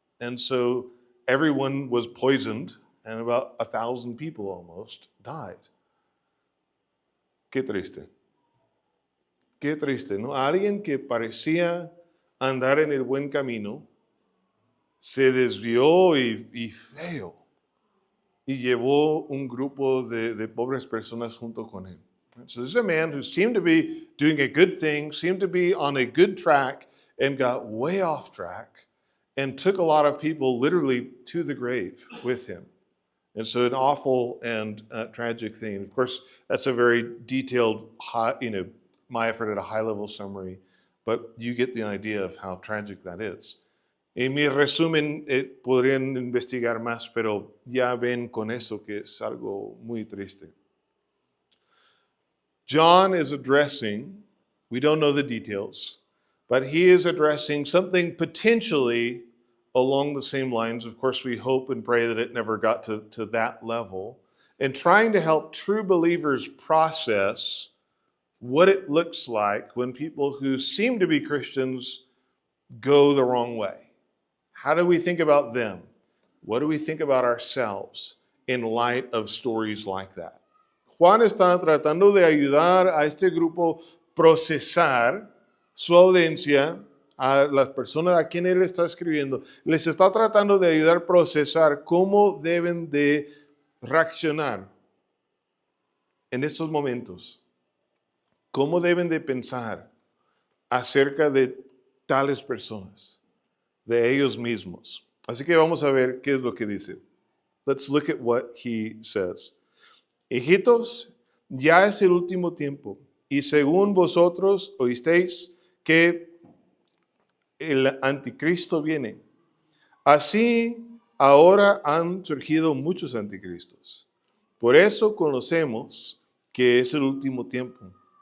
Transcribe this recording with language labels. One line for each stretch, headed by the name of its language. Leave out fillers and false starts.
English: And so everyone was poisoned, and about 1,000 people almost died.
Spanish: Qué triste. Qué triste, ¿no? Alguien que parecía andar en el buen camino se desvió y feo. y llevó un grupo de pobres personas junto con él.
English: So this is a man who seemed to be doing a good thing, seemed to be on a good track, and got way off track and took a lot of people literally to the grave with him. And so an awful and tragic thing. Of course, that's a very detailed, my effort at a high-level summary, but you get the idea of how tragic that is.
Spanish: En mi resumen, podrían investigar más, pero ya ven con eso que es algo muy triste.
English: John is addressing, we don't know the details, but he is addressing something potentially along the same lines. Of course, we hope and pray that it never got to that level, and trying to help true believers process what it looks like when people who seem to be Christians go the wrong way. How do we think about them? What do we think about ourselves in light of stories like that?
Spanish: Juan está tratando de ayudar a este grupo procesar su audiencia, a las personas a quien él está escribiendo. Les está tratando de ayudar a procesar cómo deben de reaccionar en estos momentos. Cómo deben de pensar acerca de tales personas, de ellos mismos. Así que vamos a ver qué es lo que dice.
English: Let's look at what he says.
Spanish: Hijitos, ya es el último tiempo, y según vosotros oísteis que el anticristo viene. Así ahora han surgido muchos anticristos. Por eso conocemos que es el último tiempo.